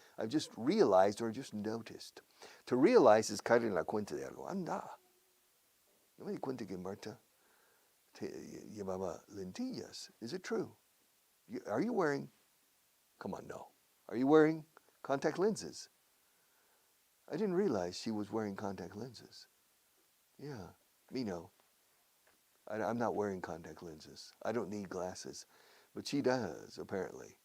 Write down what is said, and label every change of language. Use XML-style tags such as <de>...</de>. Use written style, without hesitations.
<en>I've just realized or just noticed. To realize is</en> <es>caer en la cuenta de algo. Anda. No me di cuenta que Marta llevaba lentillas.</es> <en>Is it true? Are you wearing? Come on, no. Are you wearing contact lenses? I didn't realize she was wearing contact lenses. Yeah, me no. I'm not wearing contact lenses. I don't need glasses. But she does, apparently.</en>